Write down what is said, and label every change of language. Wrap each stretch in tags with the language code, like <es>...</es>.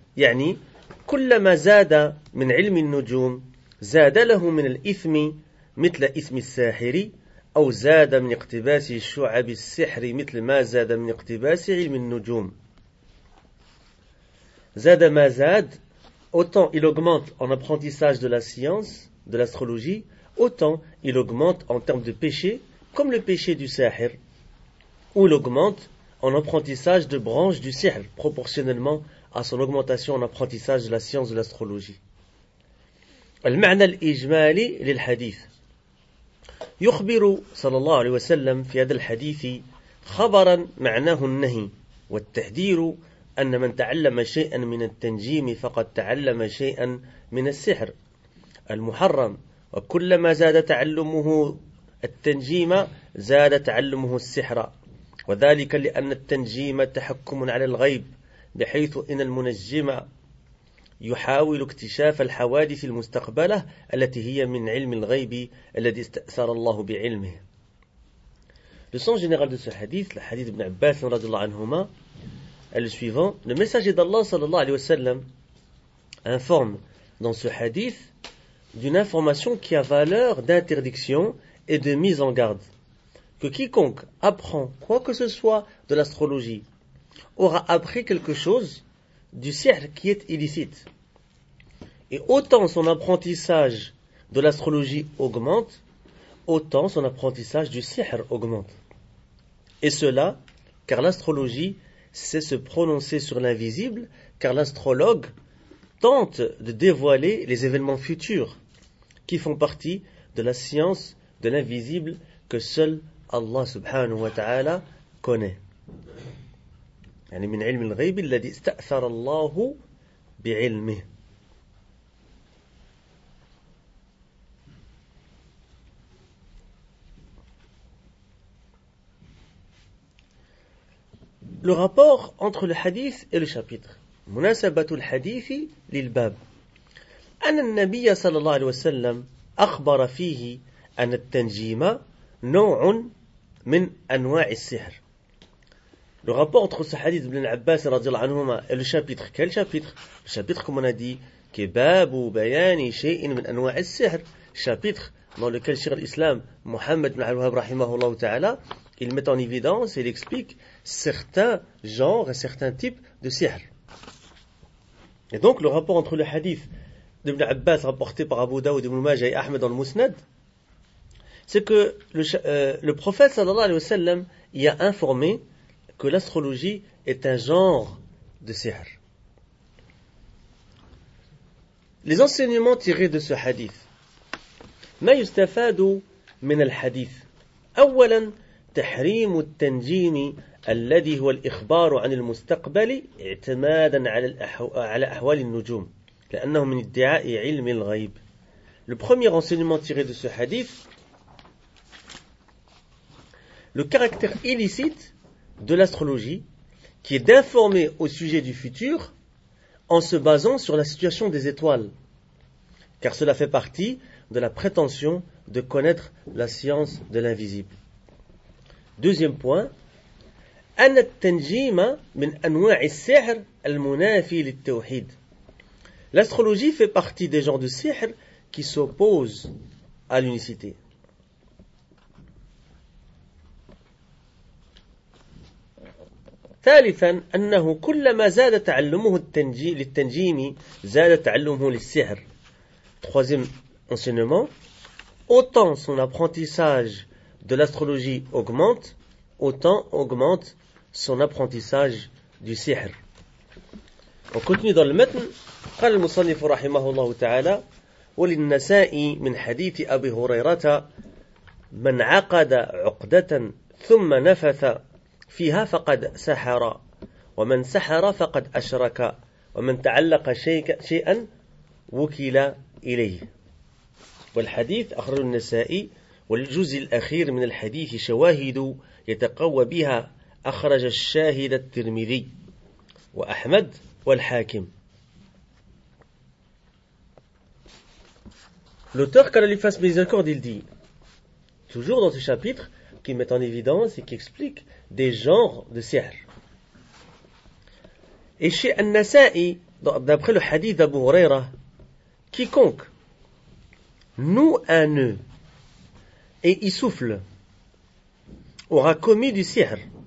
<ar>يعني كلما زاد من علم النجوم زاد له من الإثم مثل إثم الساحر أو زاد من اقتباس شعب السحر مثل ما زاد من اقتباس علم النجوم. زاد ما زاد,</ar> <fr>autant il augmente en apprentissage de la science, de l'astrologie, autant il augmente en termes de péché, comme le péché du sahir, ou il augmente en apprentissage de branches du sihr, proportionnellement à son augmentation en apprentissage de la science de l'astrologie.</fr> <ar>المعنى الإجمالي للحديث. يخبر صلى الله عليه وسلم في هذا الحديث خبرا معناه النهي والتحذير أن من تعلم شيئا من التنجيم فقد تعلم شيئا من السحر المحرم وكلما زاد تعلمه التنجيم زاد تعلمه السحر وذلك لأن التنجيم تحكم على الغيب بحيث إن المنجم يحاول اكتشاف الحوادث المستقبلة التي هي من علم الغيب الذي استأثر الله بعلمه.</ar> <fr>Le sens général de ce hadith, le hadith ibn Abbas</fr> <ar>رضي الله عنهما,</ar> <fr>est le suivant. Le messager d'Allah</fr> <ar>صلى الله عليه وسلم</ar> <fr>informe dans ce hadith d'une information qui a valeur d'interdiction et de mise en garde. Que quiconque apprend quoi que ce soit de l'astrologie aura appris quelque chose du sihr qui est illicite. Et autant son apprentissage de l'astrologie augmente, autant son apprentissage du sihr augmente. Et cela, car l'astrologie sait se prononcer sur l'invisible, car l'astrologue tente de dévoiler les événements futurs qui font partie de la science de l'invisible que seul Allah</fr> <ar>subhanahu wa ta'ala</ar> <fr>connaît.</fr> <ar>يعني من علم الغيب الذي استأثر الله بعلمه.</ar> <fr>Le rapport entre le hadith et le chapitre.</fr> <ar>مناسبة الحديث للباب. أن النبي صلى الله عليه وسلم أخبر فيه أن التنجيم نوع من أنواع السحر.</ar> <fr>Le rapport entre ce hadith d'Ibn Abbas et le chapitre, quel chapitre? Le chapitre, comme on a dit, Kebab ou Bayani, Shein, Ibn Anwa al-Sihr. Chapitre dans lequel Cheikh l'Islam, Mohammed ibn al-Wahhab,</fr> <ar>rahimahullah ta'ala,</ar> <fr>il met en évidence et il explique certains genres et certains types de sihr. Et donc, le rapport entre le hadith d'Ibn Abbas rapporté par Abu Daoud ibn Majah et Ahmed dans le Musnad, c'est que le prophète</fr> <ar>sallallahu alayhi wa sallam</ar> <fr>y a informé que l'astrologie est un genre de sihr. Les enseignements tirés de ce hadith.</fr> <ar>ما يستفاد من الحديث أولا تحريم التنجيم الذي هو الإخبار عن المستقبل اعتمادا على أحوال النجوم لأنه من ادعاء علم الغيب.</ar> <fr>Le premier enseignement tiré de ce hadith, le caractère illicite de l'astrologie qui est d'informer au sujet du futur en se basant sur la situation des étoiles, car cela fait partie de la prétention de connaître la science de l'invisible. Deuxième point,</fr> <ar>أن التنجيم من أنواع السحر المنافي للتوحيد.</ar> <fr>L'astrologie fait partie des genres de sihr qui s'opposent à l'unicité.</fr> <ar>ثالثاً أنه كلما زاد تعلمه للتنجيم زاد تعلمه للسحر.</ar> <fr>Troisième enseignement, autant son apprentissage de l'astrologie augmente, autant augmente son apprentissage du sihr. On continue dans le matn.</fr> <ar>قال المصنف رحمه الله تعالى وللنسائي من حديث أبي هريرة من عقد عقدة ثم نفث فيها فقد سحر ومن سحر فقد أشرك ومن تعلق شيئا وكل إليه. والحديث أخرج النسائي والجزء الأخير من الحديث شواهد يتقوى بها أخرج الشاهد الترمذي وأحمد والحاكم.</ar> <fr>L'auteur qu'a les faces miséricorde, il dit, toujours dans ce chapitre qui met en évidence et qui explique des genres de sihr. Et chez An-Nasa'i, d'après le hadith d'Abu Huraira, quiconque noue un nœud et y souffle aura commis du sihr.</fr>